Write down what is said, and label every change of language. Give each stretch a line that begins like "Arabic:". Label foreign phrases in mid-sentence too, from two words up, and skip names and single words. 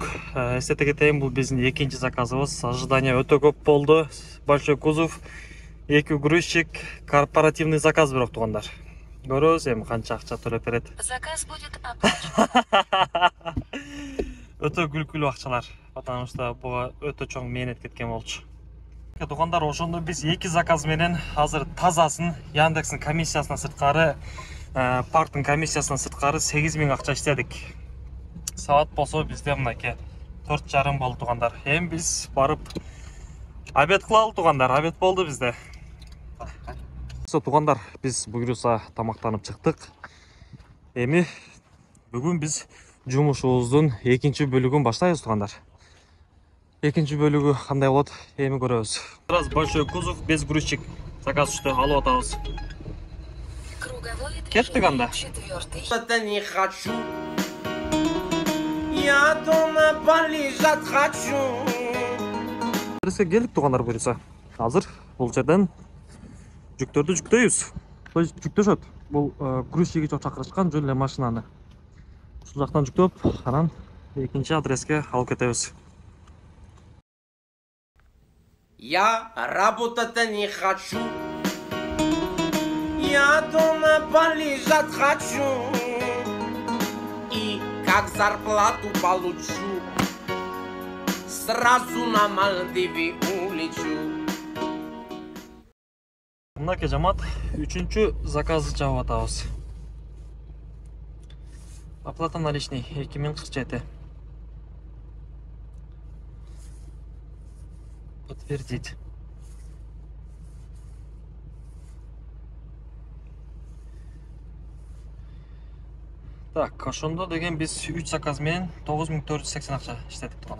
Kyrgyz: Эстете кетейин, бул биздин экинчи заказыбыз. Ожидание өтө көп болду.
Russian: Большой кузов, 2 грузчик, корпоративный заказ
Kyrgyz: бирок туугандар. Көрөбүз эми канча акча төлөп берет.
Russian: Заказ будет оплачен.
Kyrgyz: Өтө күлкүлүү акчалар,
Russian: потому что
Kyrgyz: буга өтө чоң мээнет кеткен болчу. Туугандар, ошондо биз 2 заказ менен азыр тазасын Яндекстин комиссиясынан сырткары, парктын комиссиясынан сырткары 8000 акча иштедик. Саат болсо бизде мынакей 4,5 болду туугандар. Эми биз барып обед кылалы туугандар. Обед болду бизде. Туугандар, биз буюрса тамактанып чыктык. Эми бүгүн биз жумушубуздун экинчи бөлүгүн баштайбыз туугандар. Экинчи бөлүгү кандай болот, эми көрөбүз.
Russian: Раз большой кузов без грузчик заказ
Kyrgyz: түштү, алып атабыз. Кеттик анда.
Russian: Это не хочу. Я дома полежать хочу.
Kyrgyz: Бизге келдик туугандар буюрса. Азыр бул жерден жүктөрдү жүктөйбүз. Жүктөшөт. Бул грузчиги чакырышкан жөн эле машинаны. Ушул жактан жүктөп, анан экинчи адреске алып кетебиз.
Russian: Я работать не хочу. Я дома полежать хочу. И как зарплату получу, сразу на Мальдивы улечу.
Kyrgyz: Мынакей жамаат, 3-чү заказды жаап атабыз.
Russian: Оплата наличный 2047. Подтвердить.
Kyrgyz: Так, ошондо деген биз 3 заказ менен 9480 акча иштедик туугандар.